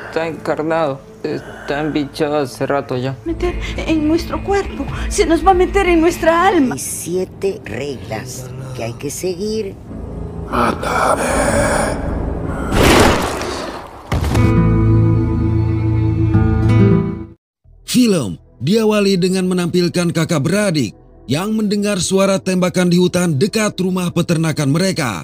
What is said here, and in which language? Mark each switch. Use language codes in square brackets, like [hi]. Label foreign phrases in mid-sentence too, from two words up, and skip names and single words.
[es] está encarnado. Está embichado hace rato ya. Meter en nuestro cuerpo. Se nos va a meter en nuestra alma. Hay 7 reglas que hay que seguir. [id] Film diawali dengan menampilkan kakak beradik yang mendengar suara tembakan di hutan dekat rumah peternakan mereka.